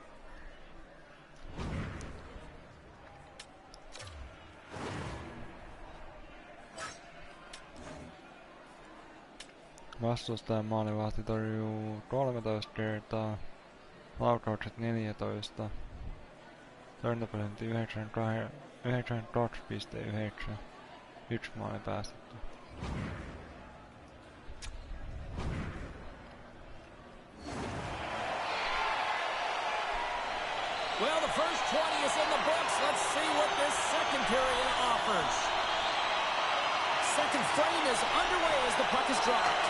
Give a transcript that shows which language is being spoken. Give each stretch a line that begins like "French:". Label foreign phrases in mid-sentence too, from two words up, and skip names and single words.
Finnish: Vastustajan maalivahti torjuu 13 kertaa, laukaukset 14. Torjuntaprosentti 92,9. 1 maali päästetty.
English: Well, the first 20 is in the books. Let's see what this second period offers. Second frame is underway as the puck is dropped.